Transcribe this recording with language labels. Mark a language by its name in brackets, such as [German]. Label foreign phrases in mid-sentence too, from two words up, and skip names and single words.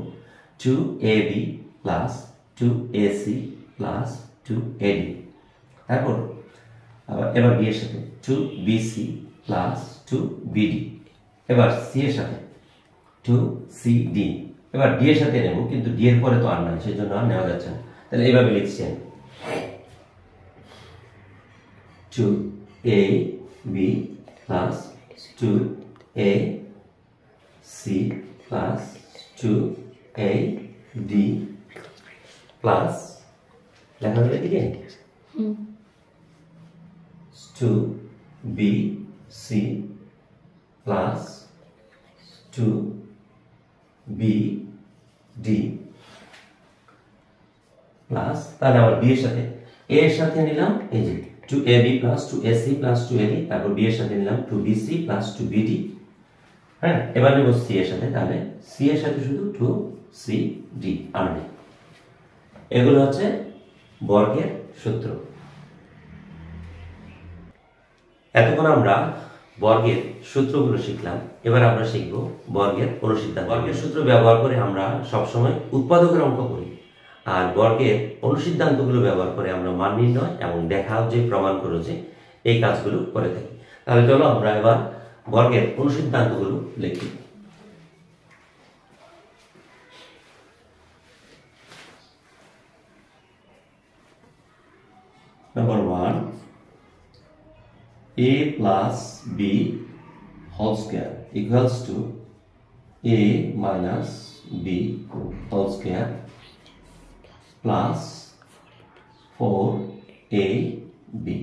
[Bangla] 2ab প্লাস 2ac প্লাস 2ad, তারপর এবার b এর সাথে 2bc প্লাস 2bd, এবার c এর সাথে 2cd, এবার d এর সাথে নেব, কিন্তু d এর পরে তো আর নাই, সেজন্য আর নেওয়া যাচ্ছে না। তাহলে এইভাবে লিখছি আমি [English] 2ab plus 2ac plus 2ad plus [Bangla] লেখা হলো এদিকে [English] 2bc plus 2bd [Bangla] প্লাস, তাহলে আবার b এর সাথে a এর সাথে নিলাম এই যে [English] 2ab plus 2ac plus 2ad, [Bangla] তারপর b এর সাথে নিলাম [English] 2bc plus 2bd। [Bangla] হ্যাঁ, এবার নেব c এর সাথে, তাহলে c এর সাথে শুধু 2cd আর নেই। এগুলো হচ্ছে বর্গের সূত্র। এতক্ষণ আমরা বর্গের সূত্রগুলো শিখলাম, এবার আমরা শিখব বর্গের অনুসিদ্ধান্ত। বর্গের সূত্র ব্যবহার করে আমরা সবসময় উৎপাদকের অঙ্ক করি। আর বর্গের অনুসিদ্ধান্তগুলো ব্যবহার করে আমরা মান নির্ণয় এবং দেখাও যে প্রমাণ করো যে এই কাজগুলো করে থাকি। তাহলে চলো আমরা এবার বর্গের অনুসিদ্ধান্তগুলো লিখি। [English] Number 1, a plus b whole square equals to a minus b whole square plus 4ab.